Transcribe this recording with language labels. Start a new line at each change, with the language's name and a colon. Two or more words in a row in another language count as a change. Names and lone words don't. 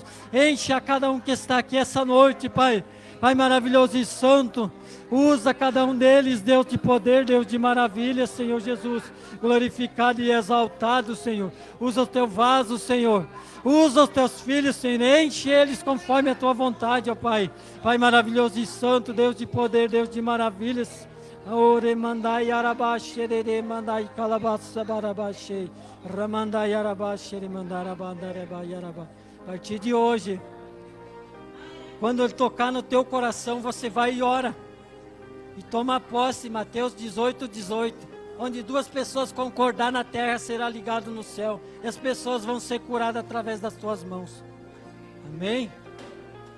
Portuguese: Enche a cada um que está aqui essa noite, Pai. Pai maravilhoso e santo, usa cada um deles, Deus de poder, Deus de maravilha, Senhor Jesus, glorificado e exaltado, Senhor. Usa o Teu vaso, Senhor. Usa os Teus filhos, Senhor. Enche eles conforme a Tua vontade, ó Pai. Pai maravilhoso e santo, Deus de poder, Deus de maravilhas. Ore mandai arabaxe, rere mandai calabaça barabaxe, ramandai arabaxe, mandarabandareba yaraba. A partir de hoje, quando Ele tocar no teu coração, você vai e ora. E toma posse, Mateus 18, 18. Onde 2 pessoas concordar na terra, será ligado no céu. E as pessoas vão ser curadas através das tuas mãos.